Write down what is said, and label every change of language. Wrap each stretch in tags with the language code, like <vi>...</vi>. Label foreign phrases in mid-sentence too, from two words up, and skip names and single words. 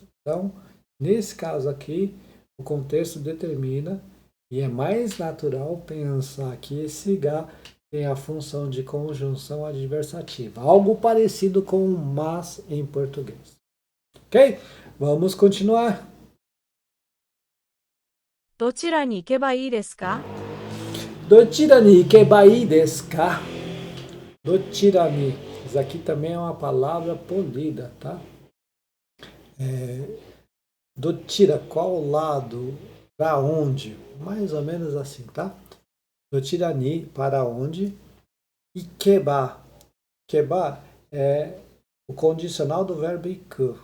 <pt>Então, nesse caso aqui, o contexto determina, e é mais natural pensar que esse ga tem a função de conjunção adversativa. Algo parecido com mas em português. Ok? Vamos continuar.</pt> <ja>どちらに行けばいいですか？どちらに行けばいですか? どちらに.</ja> <pt>Isso aqui também é uma palavra polida, tá? Dochira, qual lado? Para onde? Mais ou menos assim, tá?</pt> <ja>どちらに,</ja> <pt>para onde?</pt> <ja>行けば.</ja> <pt>Ikeba é o condicional do verbo iku.</pt>